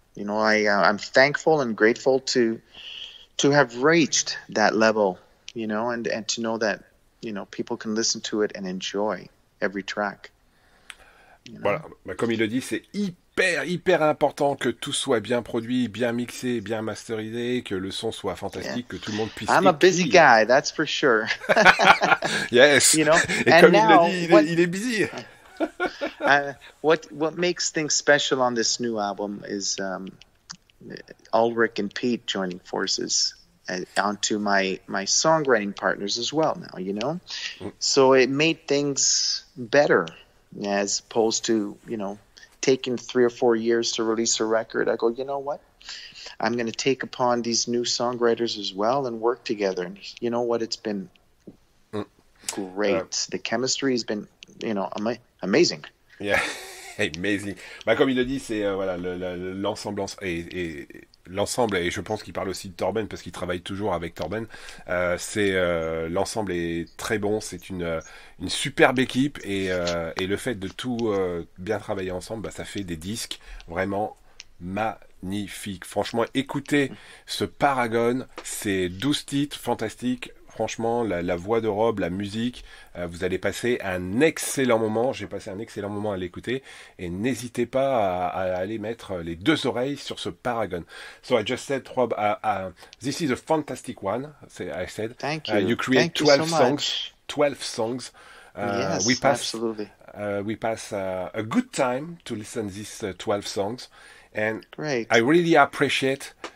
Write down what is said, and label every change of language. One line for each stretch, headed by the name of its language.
English: You know, I'm thankful and grateful to have reached that level, you know, and to know that, you know, people can listen to it and enjoy every track. You know?
French: Voilà, bah, comme il le dit, c'est hyper important que tout soit bien produit, bien mixé, bien masterisé, que le son soit fantastique, que tout le monde puisse.
English: I'm a busy guy, that's for sure. Yes. You know,
French: et
English: and
French: comme
English: now,
French: il le dit, il est busy.
English: What makes things special on this new album is Ulrich and Pete joining forces onto my songwriting partners as well now, you know? So it made things better as opposed to, you know, taking 3 or 4 years to release a record. I go, you know what? I'm going to take upon these new songwriters as well and work together. And you know what? It's been great. The chemistry has been, you know, amazing. Yeah, amazing.
French: Bah, comme il le dit, c'est voilà, l'ensemble l'ensemble, et je pense qu'il parle aussi de Torben parce qu'il travaille toujours avec Torben. L'ensemble est très bon, c'est une superbe équipe, et le fait de tout bien travailler ensemble, bah, ça fait des disques vraiment magnifiques. Franchement, écoutez ce Paragon, c'est 12 titres fantastiques. Franchement, la voix de Rob, la musique, vous allez passer un excellent moment. J'ai passé un excellent moment à l'écouter, et n'hésitez pas à aller mettre les 2 oreilles sur ce Paragon.
English: So I just said, Rob, this is a fantastic one. I said, thank you. You create 12 songs. 12 songs. Yes, absolutely. We pass a good time to listen these 12 songs, and great. I really appreciate.